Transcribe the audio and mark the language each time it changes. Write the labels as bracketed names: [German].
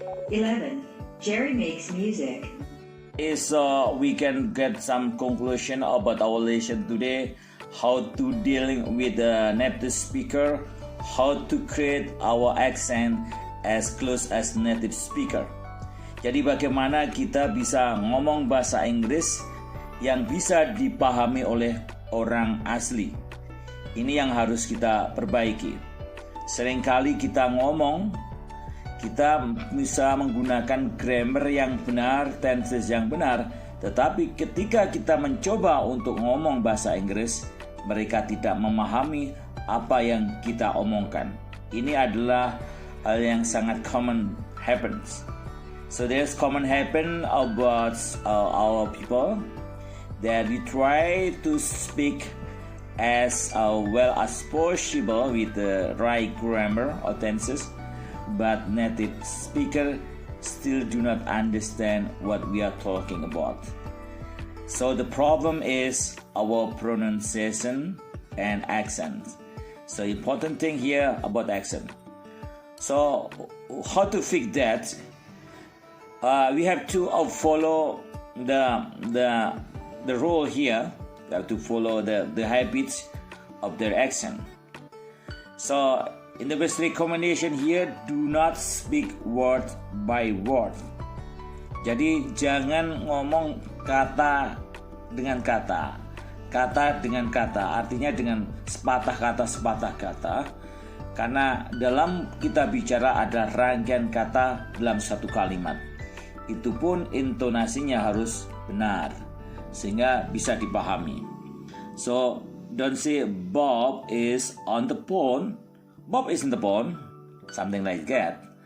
[English] 11. Jerry makes music. So we can get some conclusion about our lesson today. How to dealing with the native speaker. How to create our accent as close as native speaker. [Indonesian] Jadi bagaimana kita bisa ngomong bahasa Inggris yang bisa dipahami oleh orang asli. Ini yang harus kita perbaiki. Seringkali kita ngomong, kita bisa menggunakan grammar yang benar, tenses yang benar, tetapi ketika kita mencoba untuk ngomong bahasa Inggris, mereka tidak memahami apa yang kita omongkan. Ini adalah hal yang sangat [English] common happens. So there's common happen about our people that we try to speak as well as possible with the right grammar or tenses, but native speaker still do not understand what we are talking about. So the problem is our pronunciation and accent. So important thing here about accent. So how to fix that? We have to follow the rule here. We have to follow the habits of their accent. So in the best recommendation here, do not speak word by word. [Indonesian] Jadi jangan ngomong kata dengan kata, kata dengan kata, artinya dengan sepatah kata, karena dalam kita bicara ada rangkaian kata dalam satu kalimat. Itu pun intonasinya harus benar, sehingga bisa dipahami. [English] So don't say Bob is on the phone. Bob is on the phone, something like that.